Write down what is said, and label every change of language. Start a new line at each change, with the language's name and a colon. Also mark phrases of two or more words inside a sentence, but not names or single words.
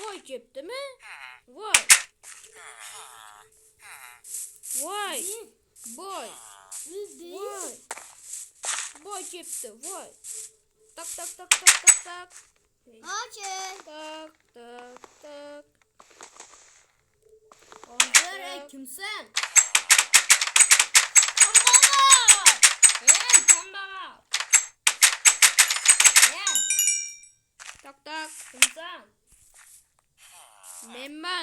Uzbek: keptimi? Voy. Voy. Boy. Voy. Boy kepti. Voy. Tak tak tak tak tak tak. Ochil. Tak tak tak. Hozir kimsan? Kambag'al. Tak tak. Kimsan? Menman.